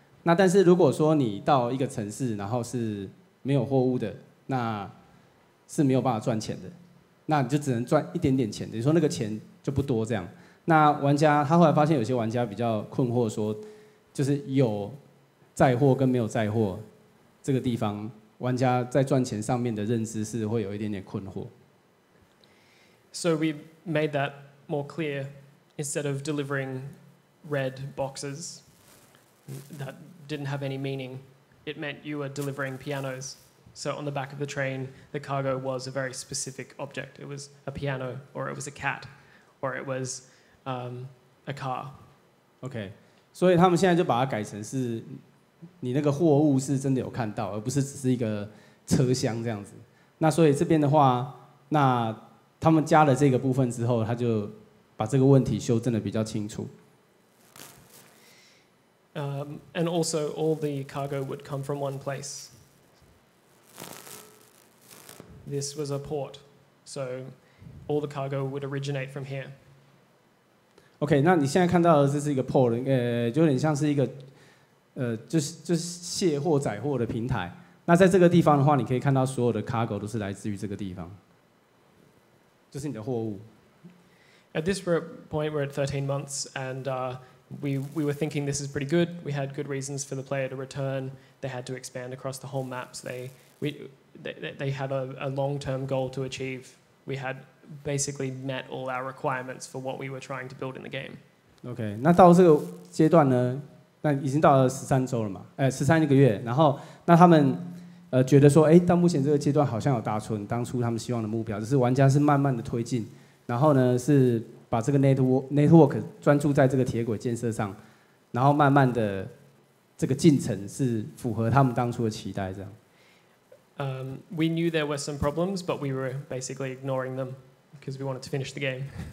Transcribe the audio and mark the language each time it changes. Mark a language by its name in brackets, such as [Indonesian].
[Chinese] 那但是如果说你到一个城市，然后是没有货物的，那是没有办法赚钱的，那你就只能赚一点点钱，等于说那个钱就不多这样。那玩家他后来发现有些玩家比较困惑说，就是有载货跟没有载货这个地方，玩家在赚钱上面的认知是会有一点点困惑。 [English] So we made that more clear. Instead of delivering red boxes that didn't have any meaning, it meant you were delivering pianos. So on the back of the train, the cargo was a very specific object. It was a piano, or it was a cat, or it was a car. [Chinese] OK， 所以他们现在就把它改成是你那个货物是真的有看到，而不是只是一个车厢这样子。那所以这边的话，那他们加了这个部分之后，他就把这个问题修正的比较清楚。 [English] And also, all the cargo would come from one place. This was a port, so all the cargo would originate from here. [Chinese] OK， 那你现在看到的这是一个 port， 就有点像是一个就是卸货载货的平台。那在这个地方的话，你可以看到所有的 cargo 都是来自于这个地方，就是你的货物。 [English] At this point, we're at 13 months, and we were thinking this is pretty good. We had good reasons for the player to return. They had to expand across the whole map. So they had a long-term goal to achieve. We had basically met all our requirements for what we were trying to build in the game. [Chinese] OK， 那到这个阶段呢，那已经到了13周了嘛，13个月。然后那他们觉得说，到目前这个阶段好像有达成当初他们希望的目标，就是玩家是慢慢的推进，然后呢是把这个 network 专注在这个铁轨建设上，然后慢慢的这个进程是符合他们当初的期待这样。 [English] We knew there were some problems, but we were basically ignoring them because we wanted to finish the game.